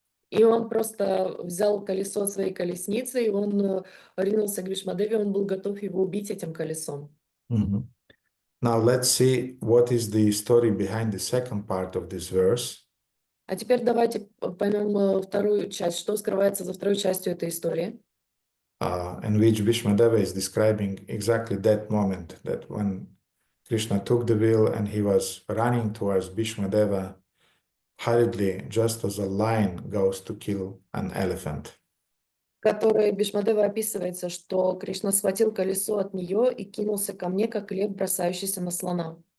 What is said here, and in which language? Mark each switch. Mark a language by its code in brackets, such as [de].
[ru] И он просто взял колесо своей колесницы, и он ринулся к Бhīṣmadevе, он был готов его убить этим колесом. [en] Now let's see what is the story behind the second part of this verse. [ru] А теперь давайте поймем вторую часть, что скрывается за второй частью этой истории. [en] In which Bhīṣmadeva is describing exactly that moment, that when Krishna took the wheel and he was running towards Bhīṣmadeva hurriedly, just as a lion goes to kill an elephant. [ru] В которой Бhīṣmadeva описывается, что Кришна схватил колесо от нее и кинулся ко мне, как лев, бросающийся на слона.